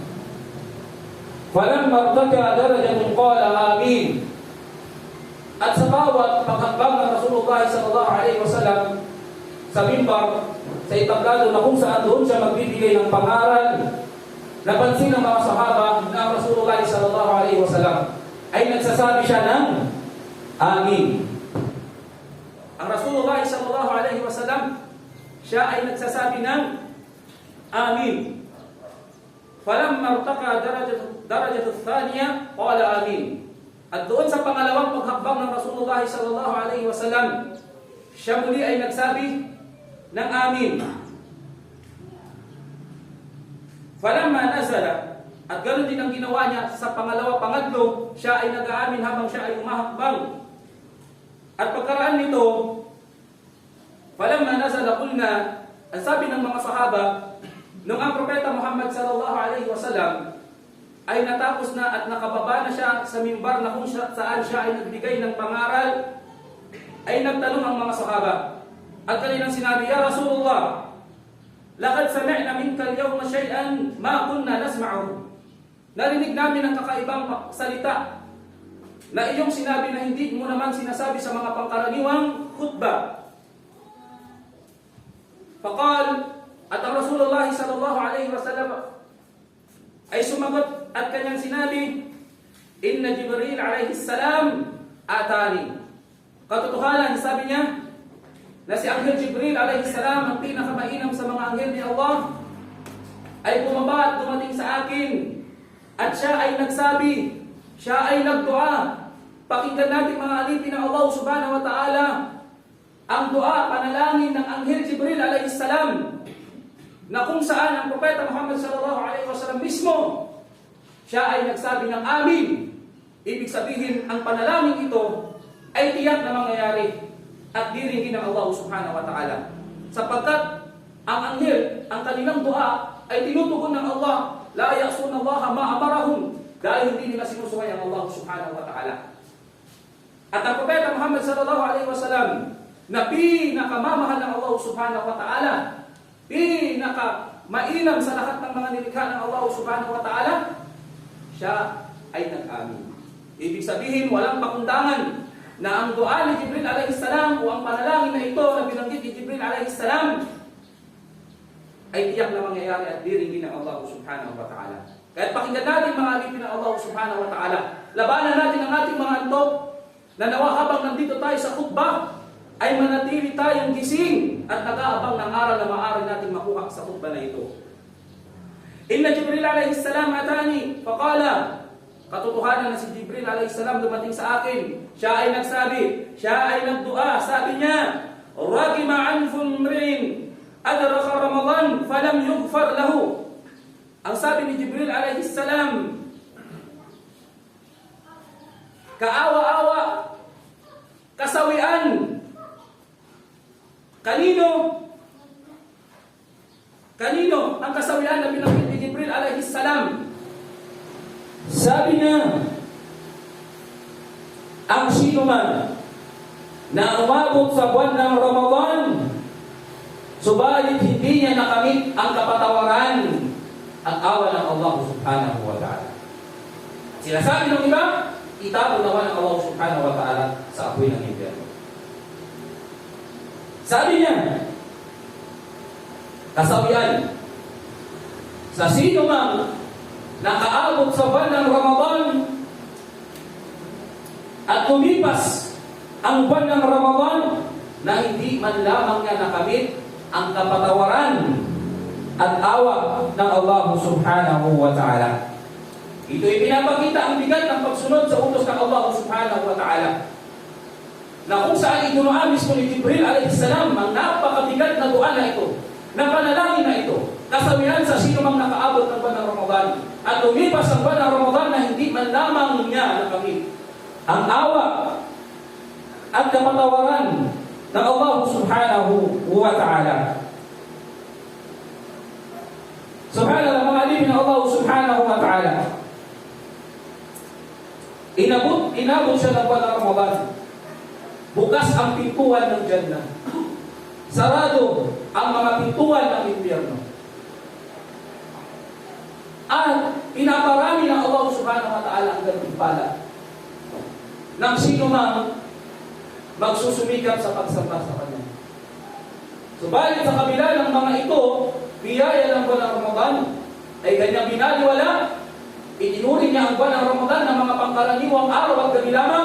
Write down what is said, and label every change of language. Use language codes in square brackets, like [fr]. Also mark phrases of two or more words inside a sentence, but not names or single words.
[ar] فلما ارتفع درجة قال آمين. [tl] At sa bawat paghambang ng Rasulullah [ar] صلى الله عليه وسلم [tl] sa mimbar, sa entablado na kung saan doon siya magbibigay ng pangaral, napansin ng mga sahaba na Rasulullah [ar] صلى الله عليه وسلم [tl] ay nagsasabi siya ng amin. Ang Rasulullah [ar] صلى الله عليه وسلم, [tl] siya ay nagsasabi ng amin. [ar] فلما ارتقى درجة ثانية قال آمين. [tl] At doon sa pangalawang paghambang ng Rasulullah [ar] صلى الله عليه وسلم, [tl] siya muli ay nagsabi ng amin. [ar] فلما نزل, [tl] at ganoon din ang ginawa niya sa pangalawa, pangatlo, siya ay nag-aamin habang siya ay umahakbang. At pagkaraan nito, [ar] فلما نزل قلنا, [tl] ang sabi ng mga sahaba, nung ang Propeta Muhammad [ar] صلى الله عليه وسلم [tl] ay natapos na at nakababa na siya sa mimbar na kung saan siya ay nagbigay ng pangaral, ay nagtanong ang mga sahaba. At kanilang sinabi, [ar] يا رسول الله لقد سمعنا منك اليوم شيئا ما كنا نسمع. [tl] Narinig namin ang kakaibang salita na iyong sinabi na hindi mo naman sinasabi sa mga pangkaraniwang khutbah. Faqal, at ang Rasulullah [ar] صلى الله عليه وسلم [tl] ay sumagot at kanyang sinabi, [ar] إن جبريل عليه السلام أتاني. [tl] Katotohanan, sabi niya, na si Anghel Jibril [ar] عليه السلام, [tl] ang pinakamainam sa mga anghel ni Allah, ay bumaba at dumating sa akin. At siya ay nagsabi, siya ay nagdua. Pakinggan natin mga alipin ng Allah [ar] سبحانه وتعالى [tl] ang dua, panalangin ng Anghel Jibril [ar] عليه السلام, [tl] na kung saan ang Propeta Muhammad [ar] صلى الله عليه وسلم [tl] mismo, siya ay nagsabi ng amin. Ibig sabihin, ang panalangin ito ay tiyak na mangyayari at diringin ng Allah [ar] سبحانه وتعالى. [tl] Sapagkat ang anghel, ang kanilang dua ay tinutugon ng Allah. [ar] لا يعصون الله ما أمرهم, [tl] dahil hindi nila sinusuway ang Allah [ar] سبحانه وتعالى. [tl] At ang Propeta Muhammad [ar] صلى الله عليه وسلم, [tl] na pinakamamahal ng Allah [ar] سبحانه وتعالى, [tl] pinakamainam sa lahat ng mga nilikha ng Allah [ar] سبحانه وتعالى, [tl] siya ay nag-amin. Ibig sabihin, walang pakundangan na ang dua ni Jibril [ar] عليه السلام [tl] o ang panalangin na ito na binanggit ni Jibril [ar] عليه السلام [tl] ay tiyak na mangyayari at diringin ng Allah [ar] سبحانه وتعالى. [tl] Kaya pakinggan natin mga alipin ng Allah [ar] سبحانه وتعالى. [tl] Labanan natin ang ating mga antok na nawa habang nandito tayo sa khutbah ay manatili tayong gising at nag-aabang ng aral na maaari natin makuha sa khutbah na ito. [ar] إن جبريل عليه السلام أتاني فقال, [tl] katotohanan na si Jibril [ar] عليه السلام [tl] dumating sa akin. Siya ay nagsabi, siya ay nagdua, sabi niya, [ar] رغم أنف امرئ أدرك رمضان فلم يغفر له. [tl] Ang sabi ni Jibril [ar] عليه السلام, [tl] kaawa-awa, kasawian. Kanino? Kanino ang kasawian na binanggit ni Jibril [ar] عليه السلام? [tl] Sabi niya, ang sino man na umabot sa buwan ng Ramadan, subalit hindi niya nakamit ang kapatawaran at awa ng Allah [ar] سبحانه وتعالى. [tl] Sinasabi ng iba, itapon naman ng Allah [ar] سبحانه وتعالى [tl] sa apoy ng impyerno. Sabi niya, kasawian, sa sino mang nakaabot sa buwan ng Ramadan at tumipas ang buwan ng Ramadan na hindi man lamang niya nakamit ang kapatawaran at awa ng Allah [ar] سبحانه وتعالى. [tl] Ito ay pinapakita ang bigat ng pagsunod sa utos ng Allah [ar] سبحانه وتعالى, [tl] na kung saan inunuan mismo ni Jibril [ar] عليه السلام [tl] ang napakabigat na dua na ito, na panalangin na ito, kasabihan sa sino mang nakaabot ng buwan ng Ramadan at lumipas ang buwan ng Ramadan na hindi man lamang niya nakamit ang awa at kapatawaran ng Allah [ar] سبحانه وتعالى. [tl] Subhanallah, mga alipin ng Allah [ar] سبحانه وتعالى, [tl] inabot siya ng buwan ng Ramadan. Bukas ang pintuan ng Jannah. Sarado ang mga pintuan ng impyerno. At pinaparami ng Allah [ar] سبحانه وتعالى [tl] ang gantimpala ng sino man magsusumikap sa pagsamba sa Kanya. Subalit sa kabila ng mga ito, biyaya ng buwan ng Ramadan ay kanyang binaliwala. Itinuri niya ang buwan ng Ramadan ng mga pangkaraniwang araw at gabi lamang.